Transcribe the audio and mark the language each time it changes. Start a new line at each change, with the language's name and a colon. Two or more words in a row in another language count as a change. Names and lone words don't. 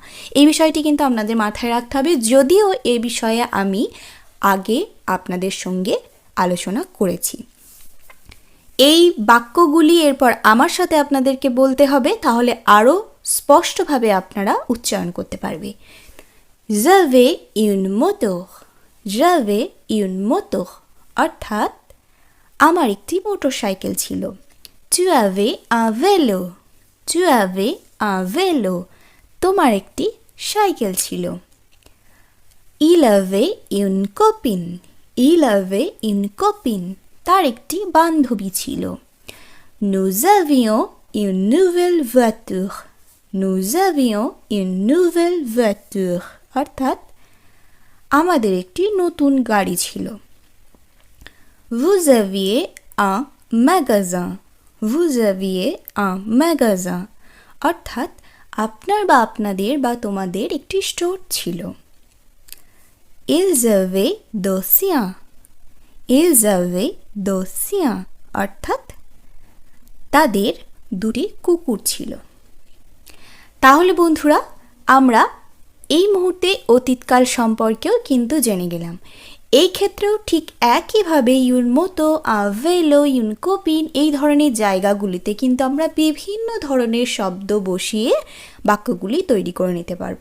Bangla: এই বিষয়টি কিন্তু আপনাদের মাথায় রাখতে হবে, যদিও এ বিষয়ে আমি আগে আপনাদের সঙ্গে আলোচনা করেছি। এই বাক্যগুলি এরপর আমার সাথে আপনাদেরকে বলতে হবে, তাহলে আরও স্পষ্টভাবে আপনারা উচ্চারণ করতে পারবে।
French: j'avais une moto, j'avais une moto
Bangla: অর্থাৎ আমার একটি মোটরসাইকেল ছিল।
French: tu avais un vélo, tu avais un vélo
Bangla: তোমার একটি সাইকেল ছিল।
French: il avait une copine, il avait une copine
Bangla: তার একটি বান্ধবী ছিল।
French: nous avions une nouvelle voiture, nous avions une nouvelle voiture
Bangla: অর্থাৎ আমাদের একটি নতুন গাড়ি ছিল।
French: vous aviez un magasin, vous aviez un magasin
Bangla: অর্থাৎ আপনার বা আপনাদের বা তোমাদের একটি স্টোর ছিল।
French: ils avaient deux chiens, ils avaient deux chiens
Bangla: অর্থাৎ তাদের দুটি কুকুর ছিল। তাহলে বন্ধুরা, আমরা এই মুহূর্তে অতীতকাল সম্পর্কেও কিন্তু জেনে গেলাম। এই ক্ষেত্রেও ঠিক একইভাবে
French: une moto, vélo, une copine
Bangla: এই ধরনের জায়গাগুলিতে কিন্তু আমরা বিভিন্ন ধরনের শব্দ বসিয়ে বাক্যগুলি তৈরি করে নিতে পারবো।